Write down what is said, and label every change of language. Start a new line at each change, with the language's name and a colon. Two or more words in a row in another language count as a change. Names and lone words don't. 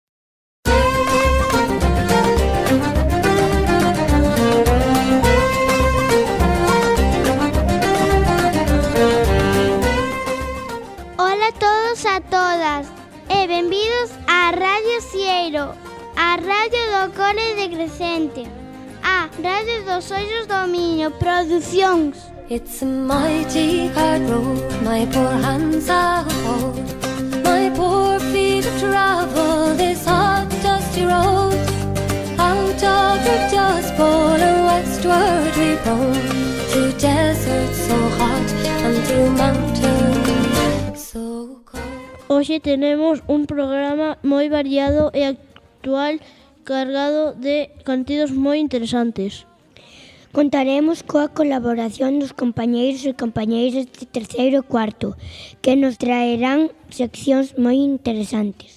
Galician: Ola a todos a todas e benvidos a Radio Sieiro, a radio do Cole de Crecente, a radio dos Ollos do Miño Producións.
English: It's a mighty hard road, my poor hands are hold, my poor feet have travelled this hot, dusty road. Out of the dust bowl and westward we roam, through deserts so hot and through mountains so cold.
Galician: Hoxe tenemos un programa moi variado e actual, cargado de contidos moi interesantes. Contaremos coa colaboración dos compañeiros e compañeiras de terceiro e cuarto, que nos traerán seccións moi interesantes